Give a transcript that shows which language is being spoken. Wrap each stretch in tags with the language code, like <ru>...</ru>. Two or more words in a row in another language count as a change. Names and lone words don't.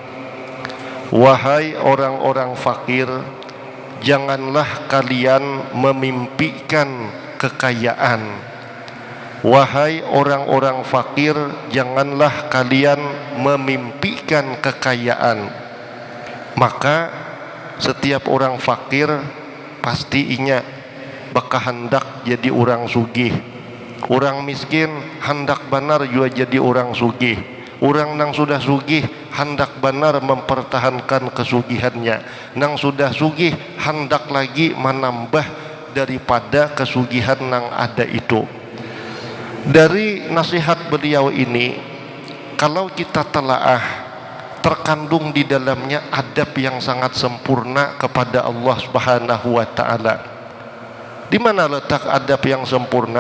<id>Wahai orang-orang fakir, janganlah kalian memimpikan kekayaan. Wahai orang-orang fakir, janganlah kalian memimpikan kekayaan.</id> <bjn>Maka setiap orang fakir pasti ingat bakal hendak jadi orang sugih. Orang miskin hendak benar juga jadi orang sugih. Orang nang sudah sugih hendak benar mempertahankan kesugihannya. Nang sudah sugih hendak lagi menambah daripada kesugihan nang ada itu.</bjn> <id>Dari nasihat beliau ini, kalau kita telaah, terkandung di dalamnya adab yang sangat sempurna kepada Allah</id> <ar>Subhanahu wa taala.</ar> <id>Di mana letak adab yang sempurna?</id>